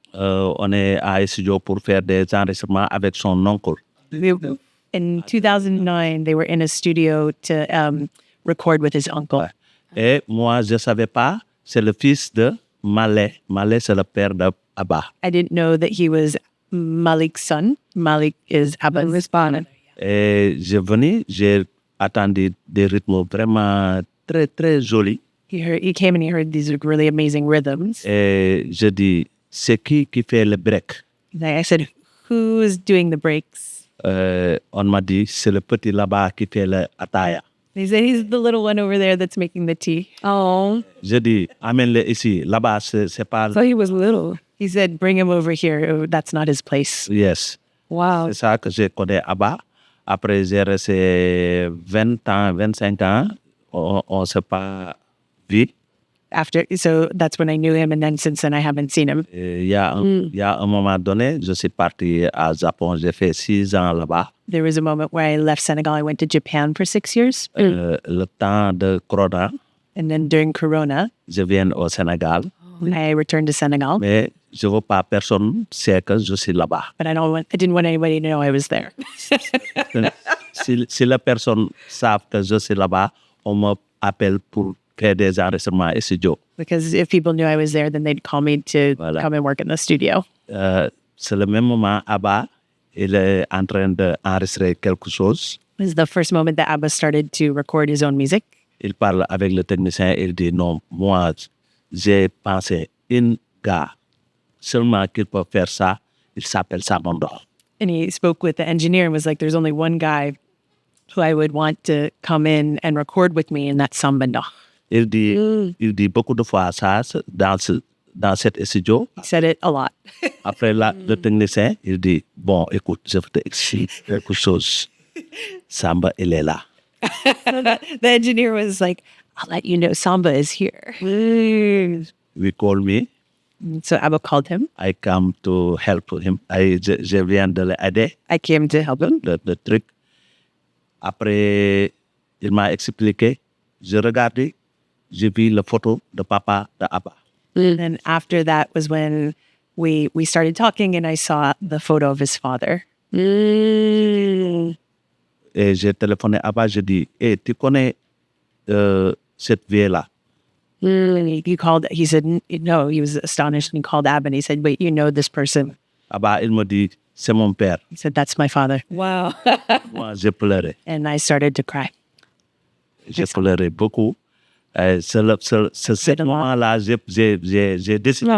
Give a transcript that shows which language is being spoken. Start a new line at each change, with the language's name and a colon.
French: On est à studio pour faire des enregistrements avec son oncle.
English: In 2009, they were in a studio to record with his uncle.
French: Et moi, je ne savais pas, c'est le fils de Malais. Malais, c'est le père de Abba.
English: I didn't know that he was Malik's son. Malik is Abba's responded.
French: Et j'ai attendu des rythmes vraiment très, très jolis.
English: He came and he heard these really amazing rhythms.
French: Et je dis, c'est qui fait le break?
English: I said, who's doing the breaks?
French: On m'a dit, c'est le petit là-bas qui fait le ataya.
English: He said, he's the little one over there that's making the tea. Oh,
French: Je dis, amène-le ici. Là-bas, c'est pas...
English: so he was little. He said, bring him over here. Oh, that's not his place. Yes. Wow.
French: C'est ça que je connais Abba. Après, j'ai resté 20 ans, 25 ans. On ne s'est pas vu.
English: So that's when I knew him. And then since then, I haven't seen him.
French: Il y a un moment donné, je suis parti à Japon. J'ai fait 6 ans là-bas.
English: There was a moment where I left Senegal. I went to Japan for 6 years.
French: Le temps de Corona,
English: And then during Corona,
French: je viens au Sénégal.
English: I returned to Senegal.
French: Mais je ne veux pas personne sait que je suis là-bas.
English: But I didn't want anybody to know I was there.
French: Si la personne savent que je suis là-bas, on m'appelle pour faire des enregistrements et studio.
English: Because if people knew I was there, then they'd call me to
French: Voilà.
English: come and work in the studio.
French: C'est le même moment, Abba, il est en train d'enregistrer quelque chose.
English: It was the first moment that Abba started to record his own music.
French: Il parle avec le technicien, il dit non, moi, j'ai pensé un gars seulement qui peut faire ça, il s'appelle Samba.
English: And he spoke with the engineer and was like, there's only one guy who I would want to come in and record with me in that Samba Ndokh.
French: Il dit beaucoup de fois ça dans cet studio.
English: He said it a lot.
French: Après le technicien, il dit, bon, écoute, je vais t'expliquer quelque chose. Samba, il est là.
English: The engineer was like, I'll let you know Samba is here. We call me. So Abba called him. I come to help him.
French: Je viens de l'aider.
English: I came to help him.
French: Le truc. Après, il m'a expliqué. Je regardais. J'ai vu la photo de papa de Abba.
English: And after that was when we started talking and I saw the photo of his father.
French: Et j'ai téléphoné à Abba, j'ai dit, hey, tu connais cette vieille-là?
English: He said, no, he was astonished and he called Abba and he said, wait, you know this person?
French: Abba, il me dit, c'est mon père.
English: He said, that's my father. Wow.
French: Moi, j'ai pleuré.
English: And I started to cry.
French: J'ai pleuré beaucoup. C'est ce moment-là, j'ai décidé